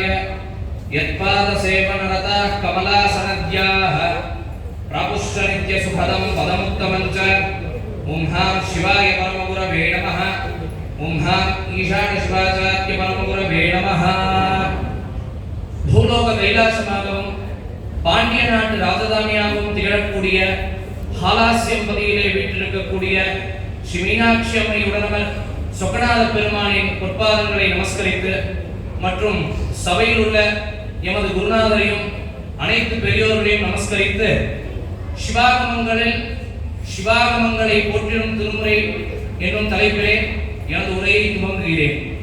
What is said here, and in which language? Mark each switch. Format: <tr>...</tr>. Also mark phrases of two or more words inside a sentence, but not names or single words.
<sa>यत्पादसेवनरताः कमलासनद्याः प्रापुश्च नित्यसुखदं पदमुत्तमं च। ओं हां शिवाय परमगुरवे नमः। ओं हां ईशानशिवाचार्य परमगुरवे नमः। भूलोक कैलासमागमं</sa> <ta>பாண்டிய நாட்டு ராஜதானியாகவும் திகழக்கூடிய ஹாலாசியம்பதியிலே வீற்றிருக்கக்கூடிய ஸ்ரீ மீனாட்சி அம்மை உடனவர் சொக்கநாத பெருமானின் பொற்பாதங்களை நமஸ்கரித்து மற்றும் சபையில் உள்ள எமது குருநாதரையும் அனைத்து பெரியோர்களையும் நமஸ்கரித்து சிவாகமங்களை போற்றிடும் திருமுறை என்னும் தலைப்பிலே எனது உரையை துவங்குகிறேன்.</ta>